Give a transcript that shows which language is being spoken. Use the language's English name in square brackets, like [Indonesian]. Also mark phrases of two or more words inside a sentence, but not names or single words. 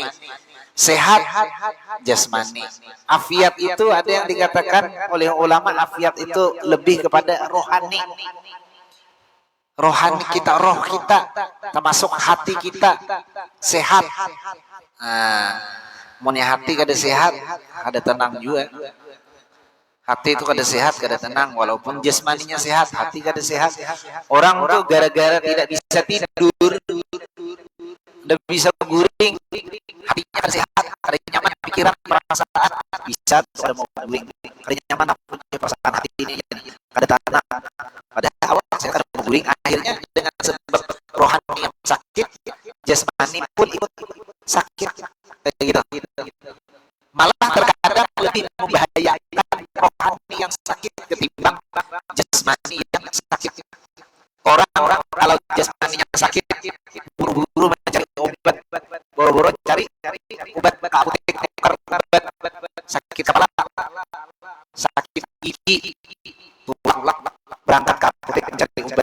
[Indonesian] Sehat jasmani. Afiat itu ada yang dikatakan oleh ulama, afiat itu lebih kepada rohani. Rohani kita, roh kita, termasuk hati kita sehat. [Banjar] Punya hati kada sehat, kada tenang juga. Hati itu kada sehat, kada tenang. Walaupun jasmaninya sehat, hati kada sehat. Orang tuh gara-gara tidak bisa tidur, tidak bisa guring, hatinya kada sehat, kada nyaman pikiran perasaan, bisa kada mau guring, kada nyaman punya perasaan hati ini, kada tenang. Padahal awal saya kada mau guring, [Indonesian] akhirnya dengan sebab rohani yang sakit, jasmani pun ikut sakit, kayak gitu. Malah terkadang lebih membahayakan rohani yang sakit ketimbang jasmani yang sakit. Orang-orang kalau jasmaninya sakit, buru-buru mencari obat, buru-buru cari obat ke apotek, tukar obat, sakit kepala, sakit gigi, tulang, berangkat ke apotek mencari obat.